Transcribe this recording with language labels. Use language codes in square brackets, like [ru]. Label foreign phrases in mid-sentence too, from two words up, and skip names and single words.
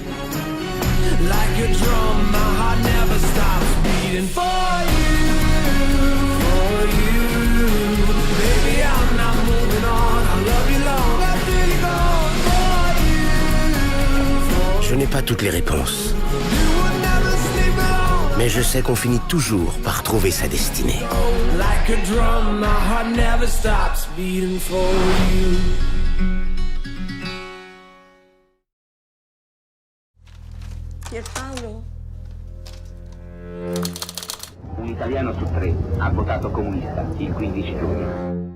[fr] Je n'ai pas toutes les réponses. Mais je sais qu'on finit toujours par trouver sa destinée. Pierpaolo. [it] Un italiano su 3 ha votato comunista il 15 giugno.